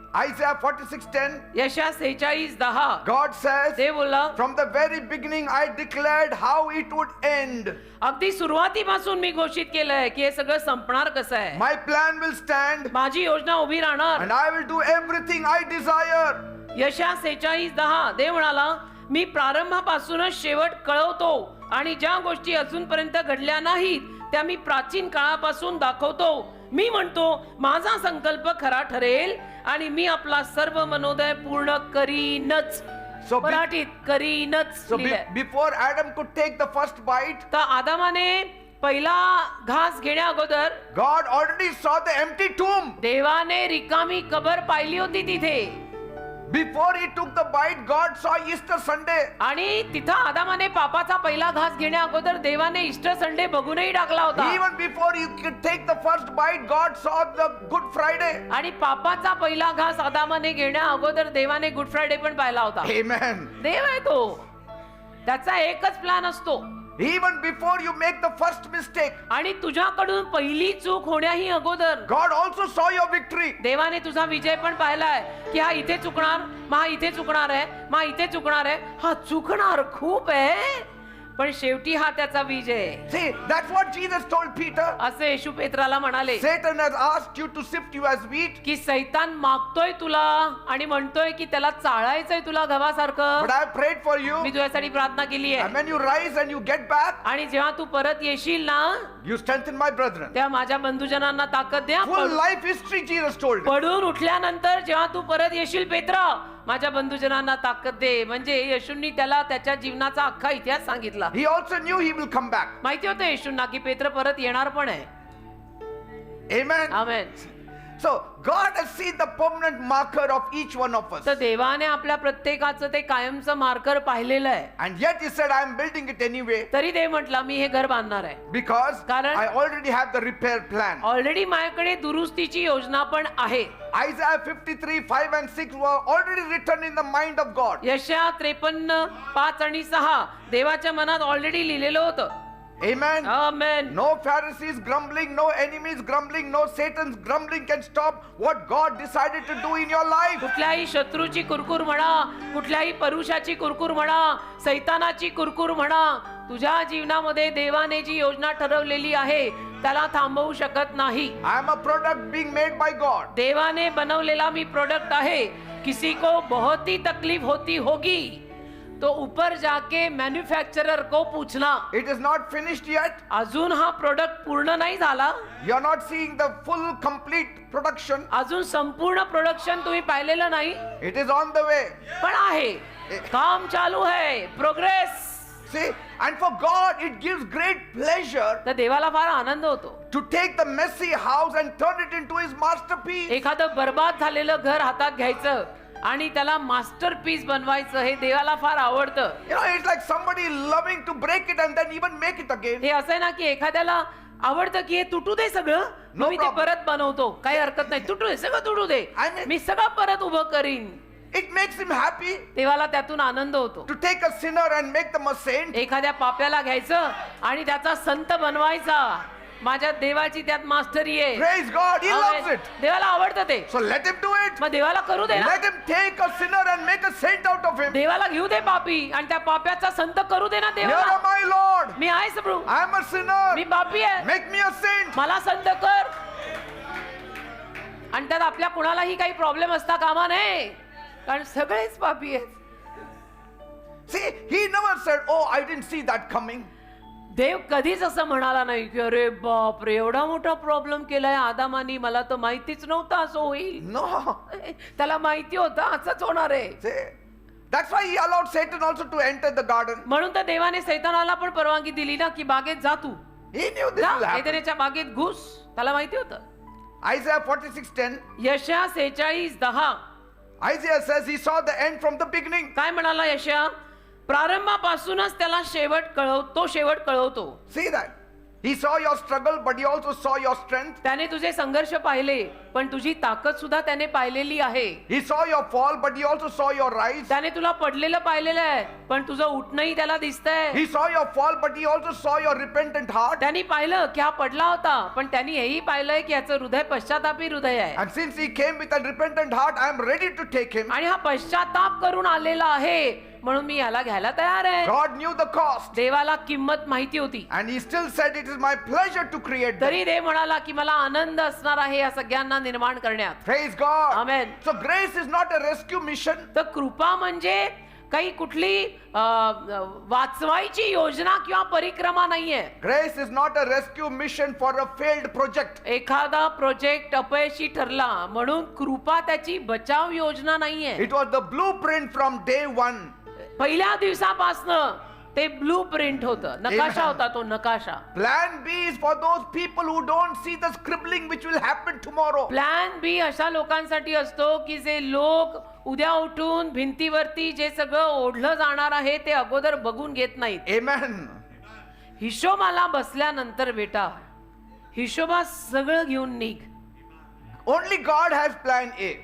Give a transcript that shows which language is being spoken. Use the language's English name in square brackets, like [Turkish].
[English] Isaiah 46:10, [Marathi] यशा 46:10 [English] God says, [Marathi] ते बोलला, [English] from the very beginning I declared how it would end. [Marathi] अगदी सुरुवातीपासून मी घोषित केलंय की हे सगळं संपणार कसं आहे. [English] My plan will stand [Marathi] माझी योजना उभी राहणार. [English] and I will do everything I desire. [Marathi] यशा 46:10 देव म्हणाला, मी प्रारंभापासूनच शेवट कळवतो आणि ज्या गोष्टी अजूनपर्यंत घडल्या नाहीत त्या मी प्राचीन काळापासून दाखवतो. मी म्हणतो माझा संकल्प खरा ठरेल आणि मी आपला सर्व मनोदय पूर्ण करीनच. [English] So [Marathi] मराठीत करीनच [English] So [Marathi] लिहिलंय. [English] before Adam could take the first bite, [Marathi] तर आदामाने पहिला घास घेण्या अगोदर [English] God already saw the empty tomb. [Marathi] देवाने रिकामी कबर पाहिली होती तिथे. [English] Before he took the bite, God saw Easter Sunday. [Marathi] आणि तिथं आदामाने पापाचा पहिला घास घेण्या अगोदर देवाने ईस्टर संडे बघूनही टाकला होता. [English] Even before he could take the first bite, God saw the Good Friday. [Marathi] आणि पापाचा पहिला घास आदामाने घेण्या अगोदर देवाने गुड फ्रायडे पण पाहिला होता. [English] Amen. [Marathi] देव आहे तो, त्याचा एकच प्लॅन असतो. [English] Even before you make the first mistake, [Marathi] आणि तुझ्याकडून पहिली चूक होण्याही अगोदर [English] God also saw your victory. [Marathi] देवाने तुझा विजय पण पाहिलाय की हा इथे चुकणार, हा इथे चुकणार आहे, हा इथे चुकणार आहे, हा चुकणार खूप आहे पण शेवटी हा त्याचा विजय. [English] See, that's what Jesus told Peter. [Marathi] असे येशू पेत्राला म्हणाले [English] Satan has asked you to sift you as wheat, [Marathi] की सैतान मागतोय तुला आणि म्हणतोय की त्याला चाळायचंय तुला गव्हासारखं. [English] but I have prayed for you. [Marathi] मी तुझ्यासाठी प्रार्थना केली [English] And [Marathi] आहे [English] when you rise and you get back, [Marathi] आणि जेव्हा तू परत येशील ना [English] you strengthen my brethren. [Marathi] तेव्हा माझ्या बंधुजनांना ताकद द्या. [English] Full life history Jesus told. [Marathi] पडून उठल्यानंतर जेव्हा तू परत येशील पेत्रा, माझ्या बंधुजनांना ताकद दे. म्हणजे येशूंनी त्याला त्याच्या जीवनाचा अख्खा इतिहास सांगितला. [English] He also knew he will come back. [Marathi] माहिती होतं येशूंना की पेत्र परत येणार पण आहे. [English] Amen. [Marathi] Amen. [English] So God has seen the permanent marker of each one of us. [Marathi] तर देवाने आपल्या प्रत्येकाचं ते कायमचं मार्कर पाहिलेलं आहे. [English] And yet he said, I am building it anyway [Marathi] तरी देव म्हटला मी हे घर बांधणार आहे. [English] because [Marathi] कारण- [English] I already have the repair plan. [Marathi] Already माझ्याकडे दुरुस्तीची योजना पण आहे. [English] Isaiah 53:5 and 6 were already written in the mind of God. [Marathi] यशया 53:5 आणि 6 देवाच्या मनात ऑलरेडी लिहिलेलं होतं. [English] Amen. [Marathi] Amen. [English] No Pharisees grumbling, no enemies grumbling, no Satan's grumbling can stop what God decided to do in your life. [Marathi] कुठल्याही शत्रूची कुरकुर म्हणा, कुठल्याही परुषाची कुरकुर म्हणा, सैतानाची कुरकुर म्हणा, तुझ्या जीवनामध्ये देवाने जी योजना ठरवलेली आहे त्याला थांबवू शकत नाही. [English] I am a product being made by God. [Marathi] देवाने बनवलेला मी प्रोडक्ट आहे. [Hindi] किसी को बहुत ही तकलीफ होती होगी तो ऊपर जाके मैन्युफैक्चरर को पूछना. [English] It is not finished yet. [Marathi] अजून हा प्रोडक्ट पूर्ण नाही झाला. [English] You are not seeing the full complete production. [Marathi] अजून संपूर्ण प्रोडक्शन तुम्ही पाहिलेलं नाही. [English] It is on the way. [Marathi] पण आहे, काम चालू आहे, progress. [English] See, and for God it gives great pleasure [Marathi] तर देवाला फार आनंद होतो [English] to take the messy house and turn it into his masterpiece. [Marathi] एखादं बर्बाद झालेलं घर हातात घ्यायचं आणि त्याला मास्टरपीस बनवायचं. हे देवाला फार आवडतं. [English] You know, it's like somebody loving to break it and then even make it again. [Marathi] हे असं आहे ना की एखाद्याला आवडतं की हे तुटू दे सगळं, [English] No [Marathi] मी ते [English] problem. [Marathi] परत बनवतो, काही हरकत नाही, तुटू दे सगळं, तुटू दे, [English] I mean- [Marathi] मी सगळं परत उभं करीन. [English] It makes him happy [Marathi] देवाला त्यातून आनंद होतो. [English] to take a sinner and make them a saint. [Marathi] एखाद्या पाप्याला घ्यायचं आणि त्याचा संत बनवायचा. माझ्या देवाची त्यात मास्टरी आहे. [English] Praise God, he loves [Marathi] amen. [English] it. [Marathi] देवाला आवडतं ते. [English] So let him do it. [Marathi] मग देवाला करू दे ना. [English] Let him take a sinner and make a saint out of him. [Marathi] देवाला घेऊ दे पापी आणि त्या पाप्याचा संत करू दे ना [English] Here [Marathi] देवाला. [English] am I, Lord. [Marathi] मी आहे प्रभू, [English] I am a sinner. [Marathi] मी पापी आहे, [English] Make me a saint. [Marathi] मला संत कर. आणि त्यात आपल्या कुणालाही काही प्रॉब्लेम असता कामा नये, कारण सगळेच पापी आहेत. [English] See, he never said, oh, I didn't see that coming. [Marathi] देव कधीच असं म्हणाला नाही की अरे बाप रे एवढा मोठा प्रॉब्लेम केलाय आदामानी, मला तर माहितीच नव्हतं असं होईल. [English] No. [Marathi] त्याला माहिती होतं असंच होणार आहे. [English] See, that's why he allowed Satan also to enter the garden. [Marathi] म्हणून तर देवाने सैतानाला पण परवानगी दिली ना की बागेत जा तू, [English] He knew this [Marathi] जा [English] will happen. [Marathi] एदेनेच्या बागेत घुस. त्याला माहिती होतं. [English] Isaiah 46:10. [Marathi] यशया 46:10 [English] Isaiah says he saw the end from the beginning. [Marathi] काय म्हणाला यशया? प्रारंभापासूनच त्याला शेवट कळवतो. [English] See that. He saw your struggle, but he also saw your strength. [Marathi] त्याने तुझे संघर्ष पाहिले, पण तुझी ताकद सुद्धा त्याने पाहिलेली आहे. [English] He saw your fall, but he also saw your rise. [Marathi] त्याने तुला पडलेलं पाहिलेलं आहे, पण तुझं उठणंही त्याला दिसतंय. [English] He saw your fall, but he also saw your repentant heart. [Marathi] त्यांनी पाहिलं की हा पडला होता, पण त्यांनी हेही पाहिलंय की याचं हृदय पश्चातापी हृदय आहे. [English] And since he came with a repentant heart, I am ready to take him. [Marathi] आणि हा पश्चाताप करून आलेला आहे, म्हणून मी याला घ्यायला तयार आहे. [English] God knew the cost. [Marathi] देवाला किंमत माहिती होती, [English] And he still said, it is my pleasure to create them. [Marathi] तरी देव म्हणाला की मला आनंद असणार आहे या सगळ्यांना निर्माण करण्यात. [English] Praise God. Amen. So grace is not a rescue mission. [Marathi] तर कृपा म्हणजे काही कुठली वाचवायची योजना किंवा परिक्रमा नाहीये. [English] Grace is not a rescue mission for a failed project. [Marathi] एखादा प्रोजेक्ट अपयशी ठरला म्हणून कृपा त्याची बचाव योजना नाहीये. [English] It was the blueprint from day one. [Marathi] पहिल्या दिवसापासनं ते ब्लू प्रिंट होतं, नकाशा होता तो नकाशा. [English] Plan B is for those people who don't see the scribbling which will happen tomorrow. [Marathi] Plan बी अशा लोकांसाठी असतो की जे लोक उद्या उठून भिंतीवरती जे सगळं ओढलं जाणार आहे ते अगोदर बघून घेत नाहीत. [English] Amen. [Marathi] हिशोबाला बसल्यानंतर बेटा हिशोबा सगळं घेऊन निघ. [English] Only God has plan A.